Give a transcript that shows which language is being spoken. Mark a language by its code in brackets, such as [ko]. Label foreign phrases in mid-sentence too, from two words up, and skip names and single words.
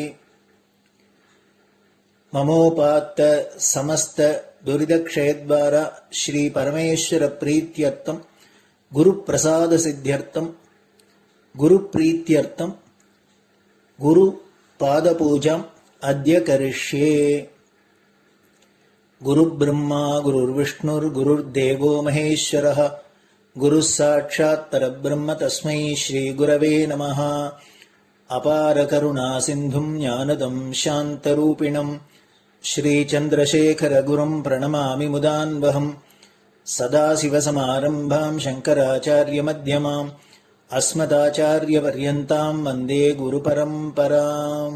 [sa] ममोपात्त समस्त दुरितक्षयद्वारा श्री परमेश्वर प्रीत्यर्थं गुरु प्रसाद सिद्ध्यर्थं गुरु प्रीत्यर्थं गुरु पादपूजां अद्य करिष्ये. गुरु ब्रह्मा गुरुर् विष्णुर् गुरुर् देवो महेश्वरः गुरु साक्षात् परब्रह्म तस्मै श्री गुरवे नमः. अपार करुणा सिन्धुं ज्ञानदं शान्तरूपिणम् श्री चन्द्रशेखर गुरुं प्रणमामि मुदान्वहम्. सदाशिवसमारम्भां शङ्कराचार्य मध्यमाम् अस्मदाचार्य पर्यन्तां वन्दे गुरु परम्पराम्.